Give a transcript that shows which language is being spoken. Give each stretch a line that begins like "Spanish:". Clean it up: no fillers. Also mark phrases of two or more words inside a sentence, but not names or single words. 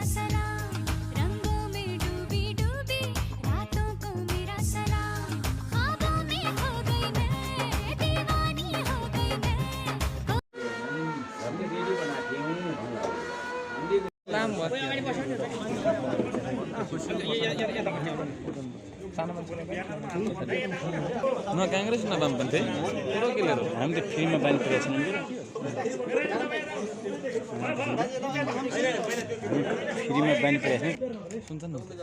Hindi: सलाम, रंगों में डूबी डूबी रातों को मेरा सलाम, ख्वाबों में खो गई मैं, दीवानी हो गई मैं।
Nepali: न काङ्ग्रेस न वामपन्थी कुरो के लिएर हामी त फ्रीमा बानी परेको छैनौँ फ्रीमा बानी परेको छैन सुन्छ न